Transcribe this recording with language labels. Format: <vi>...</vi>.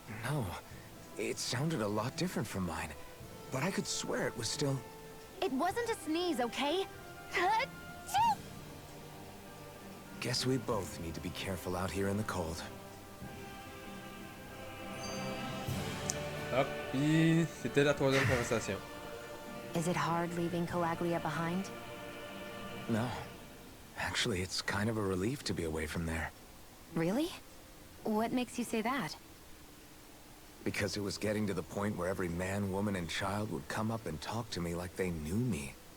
<en>No. It sounded a lot different from mine. But I could swear it was still... It wasn't a sneeze, okay? Ha-choo! Guess we both need to be careful out here in the cold.</en> <fr>Hop, puis c'était la troisième conversation.</fr> <en>Is it hard leaving Calaglia behind? No. Actually, it's kind of a relief to be away from there. Really? What makes you say that? Because it was getting to the point where every man, woman, and child would come up and talk to me like they knew me.</en>